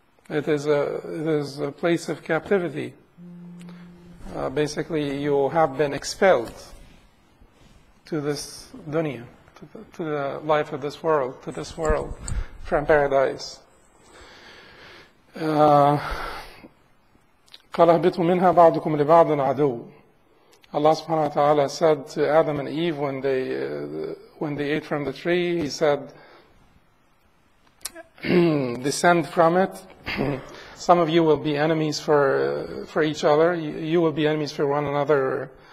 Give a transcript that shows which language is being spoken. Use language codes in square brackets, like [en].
[en] It is a place of captivity. Basically, you have been expelled to this dunya, to the life of this world, from paradise. [ar] قال اهبطوا منها بعضكم لبعض عدو. [en] Allah subhanahu wa ta'ala said to Adam and Eve when they ate from the tree, He said, descend from it. Some of you will be enemies for each other. You will be enemies for one another.